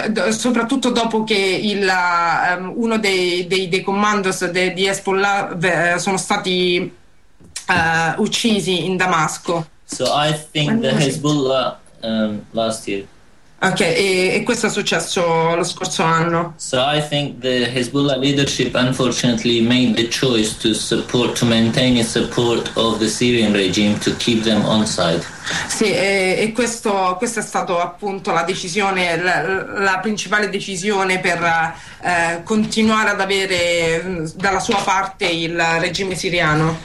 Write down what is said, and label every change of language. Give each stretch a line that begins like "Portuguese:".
Italian: Soprattutto dopo che uno dei commandos di Hezbollah sono stati uccisi in Damasco.
English: So I think the Hezbollah last year.
Italian: Ok, e questo è successo lo scorso anno.
English: So I think the Hezbollah leadership unfortunately made the choice to maintain its support of the Syrian regime to keep them on side.
Italian: Sì, e questa è stata appunto la decisione, la principale decisione per continuare ad avere dalla sua parte il regime siriano.